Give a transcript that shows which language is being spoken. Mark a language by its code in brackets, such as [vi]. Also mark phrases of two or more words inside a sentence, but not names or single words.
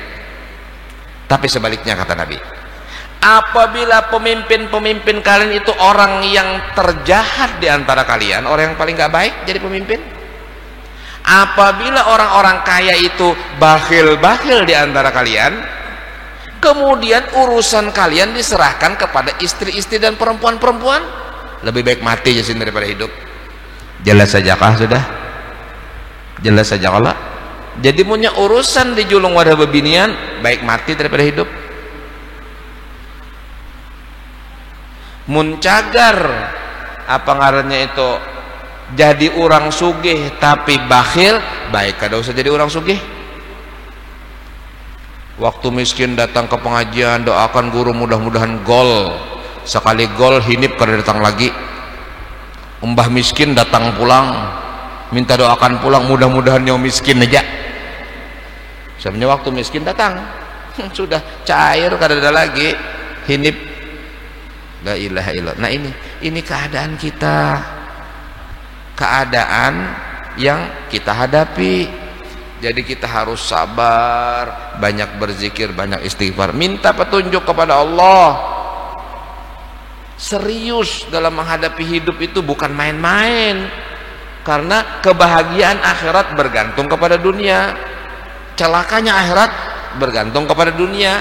[id] Tapi sebaliknya kata Nabi, apabila pemimpin-pemimpin kalian itu orang yang terjahat di antara kalian, orang yang paling gak baik jadi pemimpin, apabila orang-orang kaya itu bakhil-bakhil di antara kalian, kemudian urusan kalian diserahkan kepada istri-istri dan perempuan-perempuan, lebih baik mati jasin daripada hidup. [bjn] Jelas saja kah sudah? Jelas saja kalau jadi punya urusan di julung wadah bebinian, baik mati daripada hidup. Muncagar apa ngarannya itu, jadi orang sugih tapi bakhil, baik kada usah jadi orang sugih. Waktu miskin datang ke pengajian, doakan guru mudah-mudahan gol, sekali gol hinip kada datang lagi. Umbah miskin datang pulang, minta doakan pulang, mudah-mudahan yang miskin aja. Sebenarnya waktu miskin datang sudah cair, kada ada lagi hinip. [ar] La ilaha illallah. [id] Nah ini keadaan kita, keadaan yang kita hadapi. Jadi kita harus sabar, banyak berzikir, banyak istighfar, minta petunjuk kepada Allah. Serius dalam menghadapi hidup itu bukan main-main, karena kebahagiaan akhirat bergantung kepada dunia, celakanya akhirat bergantung kepada dunia.